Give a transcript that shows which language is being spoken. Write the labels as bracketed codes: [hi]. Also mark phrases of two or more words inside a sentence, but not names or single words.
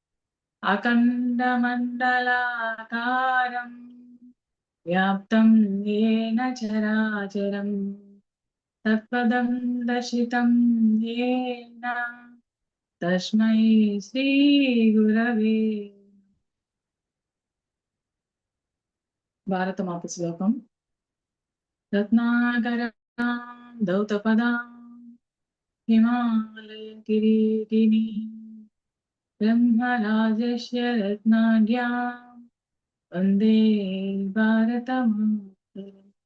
[sa] अखण्डमण्डलाकारं व्याप्तं येन चराचरं तत्पदं दर्शितं येन तस्मै श्रीगुरवे. [te] భారతమాత శ్లోకం. [sa] రత్నాకరాం దౌతపదాం హిమాలయ కిరీటిని బ్రహ్మరాజస్య రత్నాఢ్యాం వందే భారతమాతరం.